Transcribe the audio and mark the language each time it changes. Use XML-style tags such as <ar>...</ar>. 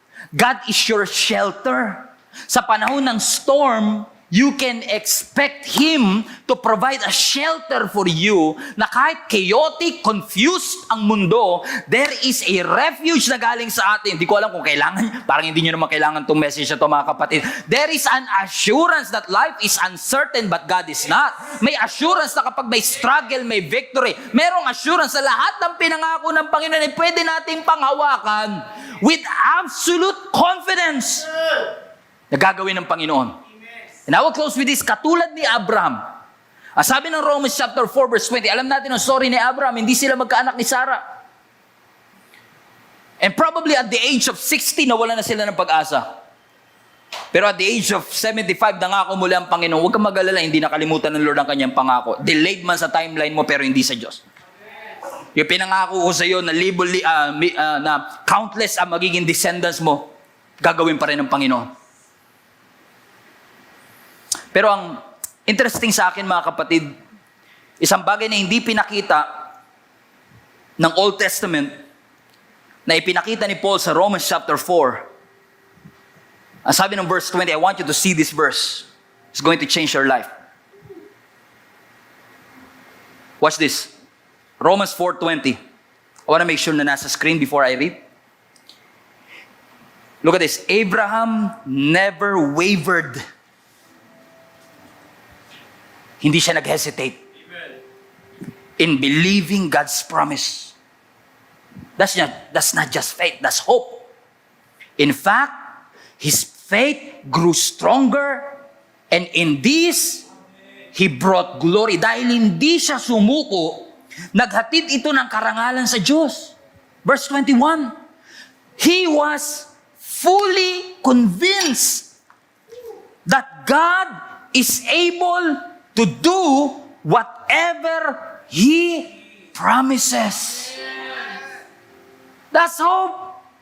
<en>God is your shelter. Sa panahon ng storm, you can expect Him to provide a shelter for you</en> <tl>na kahit chaotic, confused ang mundo,</tl> <en>there is a refuge</en> <tl>na galing sa atin. Hindi ko alam kung kailangan, parang hindi nyo naman kailangan itong message na ito mga kapatid.</tl> <en>There is an assurance that life is uncertain but God is not.</en> <tl>May assurance na kapag may struggle, may victory. Merong assurance sa lahat ng pinangako ng Panginoon ay pwede nating panghawakan</tl> <en>with absolute confidence</en> <tl>na gagawin ng Panginoon.</tl> <en>And I will close with this,</en> <tl>katulad ni Abraham. Sabi ng Romans chapter 4 verse 20, alam natin ang story ni Abraham, hindi sila magkaanak ni Sarah.</tl> <en>And probably at the age of 60,</en> <tl>nawala na sila ng pag-asa. Pero</tl> <en>at the age of</en> <tl>75, nangako muli ang Panginoon. Huwag kang mag-alala, hindi nakalimutan ng Lord ang kanyang pangako. Delayed man sa timeline mo, pero hindi sa Diyos. Yung pinangako ko sa iyo na na countless ang magiging descendants mo, gagawin pa rin ng Panginoon. Pero ang interesting sa akin, mga kapatid, isang bagay na hindi pinakita ng Old Testament na ipinakita ni Paul sa Romans chapter 4. Ang sabi ng</tl> <en>verse 20, I want you to see this verse. It's going to change your life. Watch this. Romans 4:20. I want to make sure</en> <tl>na nasa screen</tl> <en>before I read. Look at this. Abraham never wavered.</en> <tl>Hindi siya nag-hesitate</tl> <en>in believing God's promise. That's not just faith, that's hope. In fact, his faith grew stronger, and in this, he brought glory.</en> <tl>Dahil hindi siya sumuko, naghatid ito ng karangalan sa Diyos.</tl> <en>Verse 21, he was fully convinced that God is able to do whatever He promises. That's hope.</en>